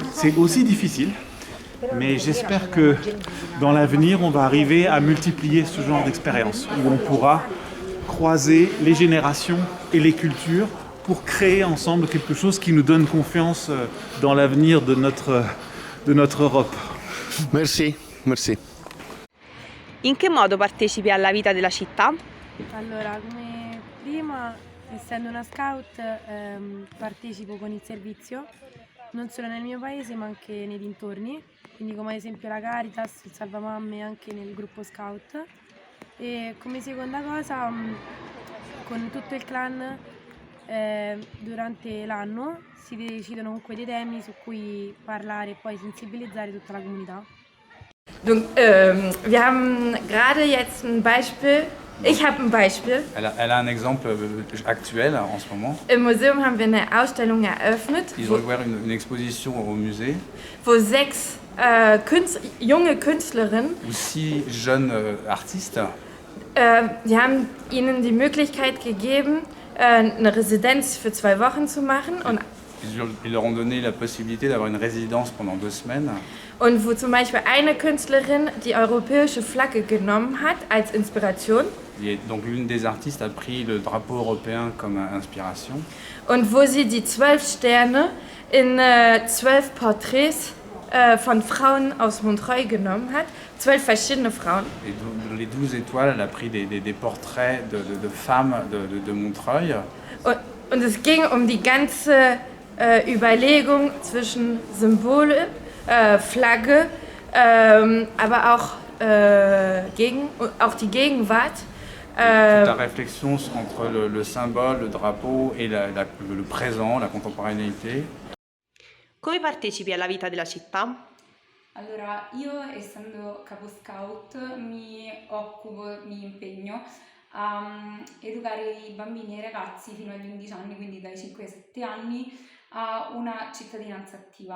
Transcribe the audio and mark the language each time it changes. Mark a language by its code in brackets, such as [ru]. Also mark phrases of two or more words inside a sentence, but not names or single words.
[fr] C'est aussi difficile, mais j'espère que dans l'avenir, on va arriver à multiplier ce genre d'expérience, où on pourra croiser les générations et les cultures pour créer ensemble quelque chose qui nous donne confiance dans l'avenir de notre Europe. Merci, merci. [it] In che modo partecipi alla vita della città? Allora, come prima, essendo una scout, partecipo con il servizio, non solo nel mio paese ma anche nei dintorni, quindi come ad esempio la Caritas, il Salvamamme, anche nel gruppo scout. E come seconda cosa, con tutto il clan, durante l'anno si decidono comunque dei temi su cui parlare e poi sensibilizzare tutta la comunità. [fr] Donc, [de] wir haben gerade jetzt ein Beispiel. Ich habe ein Beispiel. [fr] Elle a un exemple actuel en ce moment. [de] Im Museum haben wir eine Ausstellung eröffnet, [fr] Ils ont ouvert une exposition au musée [de] wo 6 junge Künstlerinnen, [fr] où 6 jeunes artistes, [de] die haben ihnen die Möglichkeit gegeben, eine Residenz für 2 Wochen zu machen [fr] ils leur ont donné la possibilité d'avoir une résidence pendant 2 semaines. [de] und wo zum Beispiel eine Künstlerin die europäische Flagge genommen hat als Inspiration. [fr] Et donc l'une des artistes a pris le drapeau européen comme inspiration. [de] Und wo sie die 12 Sterne in 12 Porträts von Frauen aus Montreuil genommen hat, 12 verschiedene Frauen. [fr] Et dans les 12 étoiles, elle a pris des portraits de femmes de Montreuil. [de] Und es ging um die ganze Überlegung zwischen Symbole, Flagge, aber auch, auch die Gegenwart. [fr] Toute la réflexion entre le symbole, le drapeau et le présent, la contemporanéité. [it] Come partecipi alla vita della città? Allora, io essendo capo scout mi impegno a educare i bambini e i ragazzi fino agli 11 anni, quindi dai 5 ai 7 anni, a una cittadinanza attiva.